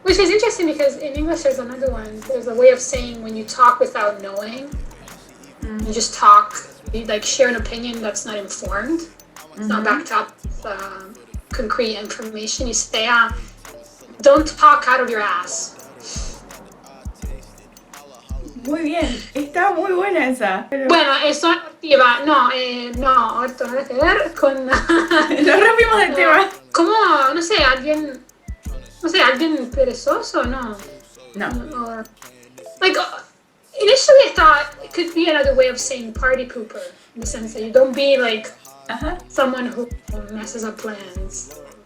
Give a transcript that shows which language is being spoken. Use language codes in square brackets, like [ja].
[en] Which is interesting because in English there's another one. There's a way of saying when you talk without knowing. You just talk, you like share an opinion that's not informed. It's not backed up with concrete information. You say, don't talk out of your ass. [es] Muy bien, está muy buena esa. Pero... Bueno, eso es ortiva. No, orto nada que ver con... Nos rompimos del tema. ¿Cómo? No sé, alguien perezoso, no. No. [en] Or, like, initially I thought it could be another way of saying party pooper, in the sense that you don't be like someone who messes up plans.